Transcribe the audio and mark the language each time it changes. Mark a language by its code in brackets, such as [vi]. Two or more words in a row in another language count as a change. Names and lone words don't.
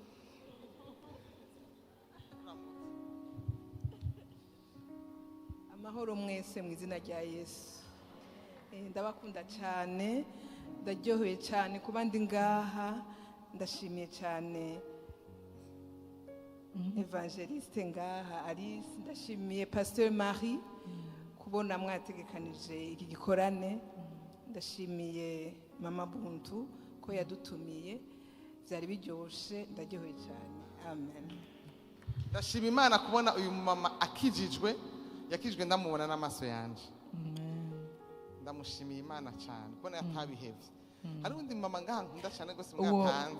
[rn] amahoro mwese mu izina rya Yesu ndabakunda cyane ndaryoheye cyane kuba ndi ngaha ndashimiye cyane evangeliste ngaha Alice ndashimiye Pasteur Marie kubona mwategekanije iki gikorane ndashimiye mama Buntu ko yadutumiye byari biryoshe ndaryoheye cyane amen ndashima Imana kubona uyu mama yakijwe ndamubona n'amaso yanje ndamushimiye Imana cyane kubona yatabihevye hari undi mama ngaha nkunda cyane gose mwatanze